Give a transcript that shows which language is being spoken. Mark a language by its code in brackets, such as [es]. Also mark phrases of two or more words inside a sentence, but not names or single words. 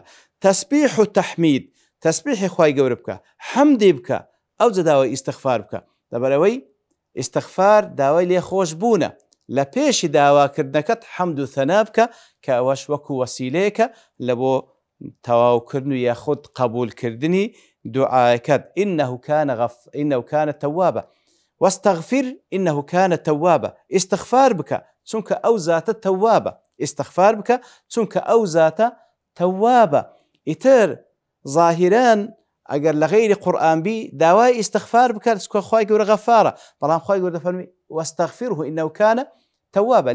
[ckb] تەسبیح و تەحمید تەسبیحی خوای گەورە بکە حەمدی بکە ئەو داوای ئیستیغفار بکە لەبەرەوەی ئیستیغفار داوای لێخۆش بوونە لە پێشی داواکردنەکەت حەمد و ثەنا بکە کە ئەوەش وەکو وەسیلەیەکە لە بۆ تەواوکردن و یاخود قبولکردنی دوعاەکەت [ar] إنه كان توابا واستغفر إنه كان توابا. [ckb] استغفار بکە چونکە ئەو زاتە تەوابە استغفار بکە چونکە ئەو زاتە تەوابە. ئیتر ظاهران ئەگەر لە غەیری قورئان بی داوای ئیستیغفار بکات خی گەورە غەفارە، بەڵام خی گەورە دەفەرمی [ar] وەستەغفیرهو ئینەهو کانە تەوابە.